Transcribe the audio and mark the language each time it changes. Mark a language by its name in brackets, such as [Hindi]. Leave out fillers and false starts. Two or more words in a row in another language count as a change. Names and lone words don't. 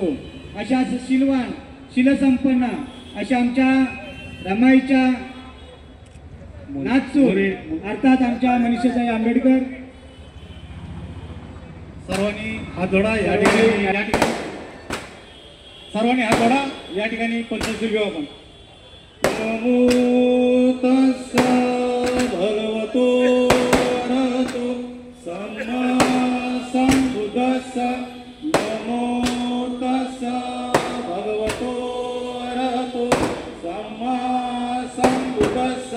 [Marathi] अशा शीलवान शीलसंपन्न अशा आमच्या रमाईच्या नाथसूर अर्थात आमच्या मनीषाताई आंबेडकर सर्वांनी हात जोडा। या ठिकाणी सर्वांनी हात जोडा। या ठिकाणी पंचशील घेऊ आपण। [Pali] नमो तस्सा भगवतो अरहतो सम्मा संबुद्धस्सा। नमो तस्सा भगवतो अरहतो सम्मा संबुद्धस्सा।